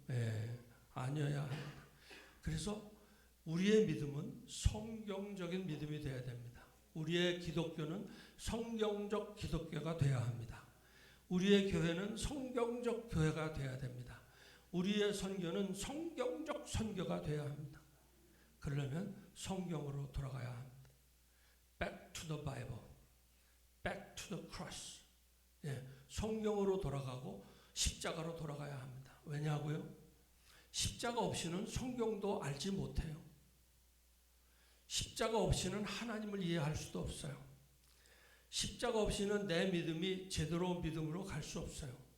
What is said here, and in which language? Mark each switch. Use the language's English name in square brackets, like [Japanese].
[Korean] 예, 아니어야 합니다. 그래서 우리의 믿음은 성경적인 믿음이 되어야 됩니다. 우리의 기독교는 성경적 기독교가 되어야 합니다. 우리의 교회는 성경적 교회가 되어야 됩니다. 우리의 선교는 성경적 선교가 되어야 합니다. 그러려면 성경으로 돌아가야 합니다. [English] Back to the Bible, back to the cross. [Korean] 예, 성경으로 돌아가고 십자가로 돌아가야 합니다. 왜냐고요? 십자가 없이는 성경도 알지 못해요. 십자가 없이는 하나님을 이해할 수도 없어요. 십자가 없이는 내 믿음이 제대로 믿음으로 갈 수 없어요.